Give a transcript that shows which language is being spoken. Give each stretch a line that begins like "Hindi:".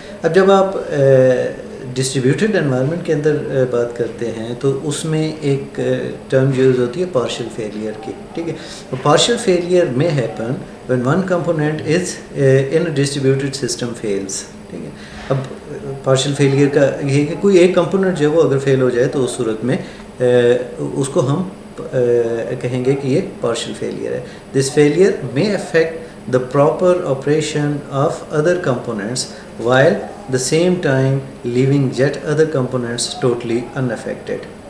Urdu: اب جب آپ ڈسٹریبیوٹڈ انوائرمنٹ کے اندر بات کرتے ہیں تو اس میں ایک ٹرم یوز ہوتی ہے پارشل فیلئر کی. ٹھیک ہے, پارشل فیلئر میں
English: Happen when one component is in a distributed system fails.
Urdu: ٹھیک ہے, اب پارشل فیلئر کا یہ ہے کہ کوئی ایک کمپوننٹ جو ہے وہ اگر فیل ہو جائے تو اس صورت میں اس کو ہم کہیں گے کہ یہ پارشل فیلئر ہے.
English: This failure may affect the proper operation of other components while the same time leaving yet other components totally unaffected.